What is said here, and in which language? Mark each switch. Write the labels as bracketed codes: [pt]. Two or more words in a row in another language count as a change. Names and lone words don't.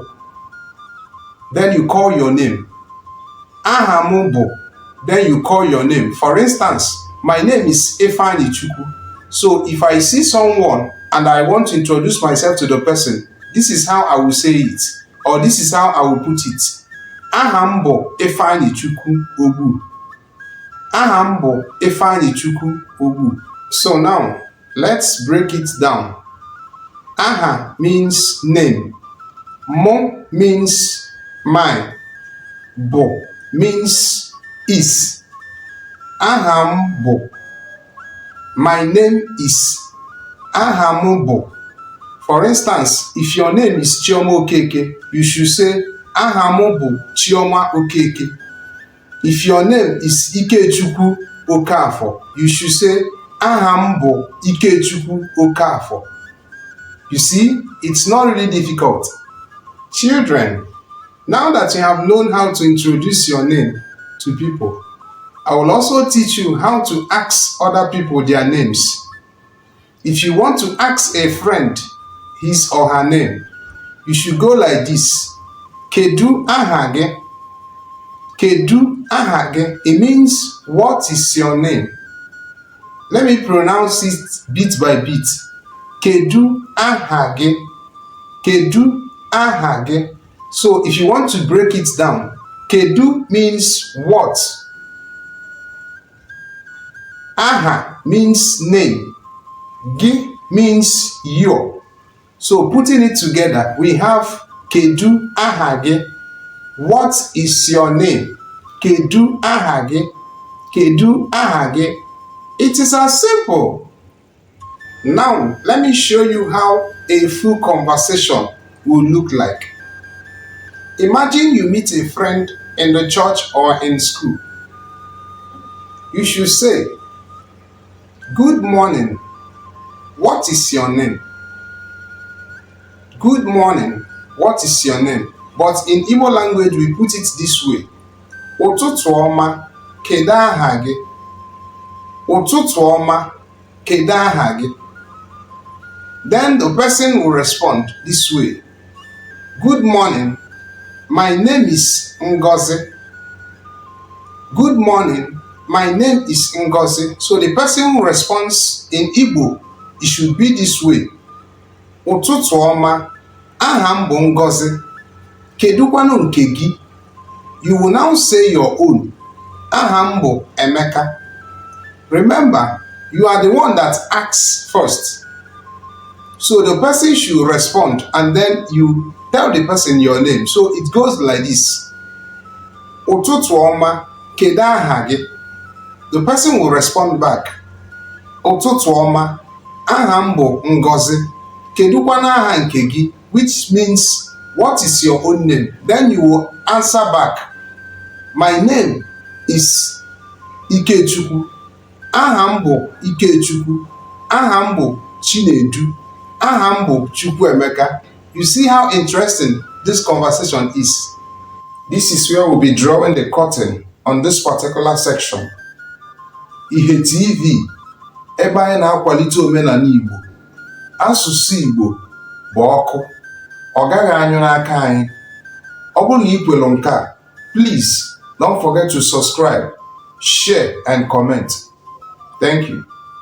[en] Then you call your name. [ig] Ahamu bo. [en] Then you call your name. For instance, my name is Ifeanyi Chukwu. So if I see someone and I want to introduce myself to the person, this is how I will say it, or this is how I will put it. [ig] Aha m bụ Ifeanyichukwu Ogbu. Aha m bụ Ifeanyichukwu Ogbu. [en] So now, let's break it down. Aha means name. Mo means mine. Bo means is. [ig] Aha m bụ. [en] My name is. [ig] Aha m bụ. [en] For instance, if your name is Chioma Okeke, you should say [ig] aha m bụ [en] Chioma Okeke. If your name is Ikechukwu Okafor, you should say [ig] aha m bụ [en] Ikechukwu Okafor. You see, it's not really difficult. Children, now that you have known how to introduce your name to people, I will also teach you how to ask other people their names. If you want to ask a friend his or her name, you should go like this. [ig] Kedu aha gị? Kedu aha gị? [en] It means, what is your name? Let me pronounce it bit by bit. [ig] Kedu aha gị? Kedu aha gị? [en] So if you want to break it down, kedu means what? Aha means name. Gi means your. So putting it together, we have [ig] kedu aha gị. [en] What is your name? [ig] Kedu aha gị. Kedu aha gị. [en] It is as simple. Now, let me show you how a full conversation will look like. Imagine you meet a friend in the church or in school. You should say, "Good morning. What is your name?" Good morning. What is your name? But in Igbo language, we put it this way. [ig] Ụtụtụ ọma, kedu aha gị? Ụtụtụ ọma, kedu aha gị? [en] Then the person will respond this way. Good morning. My name is Ngozi. Good morning. My name is Ngozi. So the person who responds in Igbo, it should be this way. [ig] Ụtụtụ ọma, aha m bụ Ngozi. Kedụkwanụ nke gị? [en] You will now say your own. [ig] Aha m bụ Emeka. [en] Remember, you are the one that asks first. So the person should respond and then you tell the person your name. So it goes like this. Ụtụtụ ọma, kedu aha gị? The person will respond back. [ig] Ụtụtụ ọma, aha m bụ Ngozi. Kedụkwanụ aha nke gị? [en] Which means, what is your own name? Then you will answer back. My name is Ikechukwu. [ig] Aha m bụ Ikechukwu. Aha m bụ Chinedu. Aha m bụ Chukwuemeka. [en] You see how interesting this conversation is. This is where we'll be drawing the curtain on this particular section. [ig] Ihe TV, ebe anyị na-akwalite omenala Igbo. Asụsụ Igbo bụ ọkụ. Ọ gaghị anyụ n'aka anyị. Ọ bụrụ na ị kwelu nke a, [en] please don't forget to subscribe, share and comment. Thank you.